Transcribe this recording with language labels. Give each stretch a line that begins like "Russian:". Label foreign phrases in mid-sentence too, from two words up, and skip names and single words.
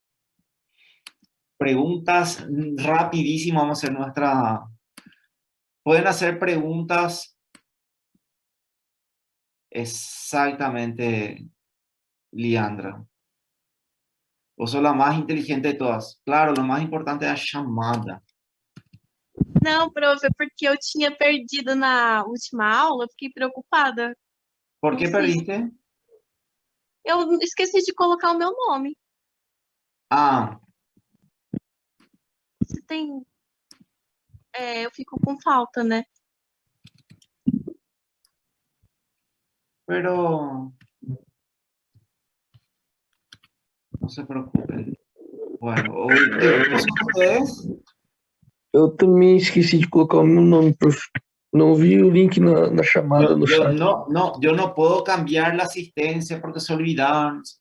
Spanish: Preguntas rapidísimo, vamos a hacer nuestra... Pueden hacer preguntas exactamente, Leandra. Vos sos la más inteligente de todas. Claro, lo más importante es la chamada.
Portuguese: Não, prof, é porque eu tinha perdido na última aula, eu fiquei preocupada.
Spanish: ¿Por
Portuguese: Não
Spanish: qué
Portuguese: sei.
Spanish: perdiste?
Portuguese: Eu esqueci de colocar o meu nome. Se tem. Eu fico com falta, né?
Spanish: Pero no se preocupen. Bueno, ustedes.
Portuguese: Eu também esqueci de colocar o meu nome, prof. Não vi o link na chamada no chat.
Spanish: Yo no puedo cambiar la asistencia porque se olvidaron.